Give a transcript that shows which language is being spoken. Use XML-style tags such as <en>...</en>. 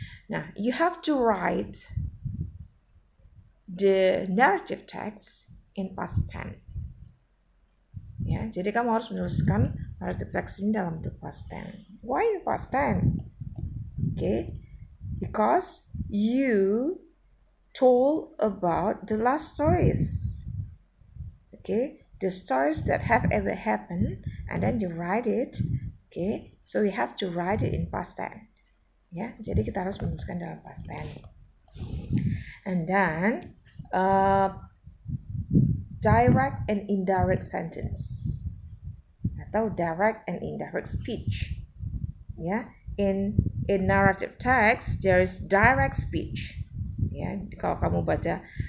<en>Nah, you have to write the narrative text in past tense.</en> <id>Ya, jadi kamu harus menuliskan narrative text ini dalam bentuk past tense.</id> <en>Why in past tense? Okay, because you told about the last stories. Okay, the stories that have ever happened, and then you write it. Okay, so we have to write it in past tense.</en> <id>Ya, jadi kita harus menuliskan dalam past tense.</id> <en>And then direct and indirect sentence atau direct and indirect speech. Ya, in narrative text there is direct speech. Ya,</en> <id>kalau kamu baca</id>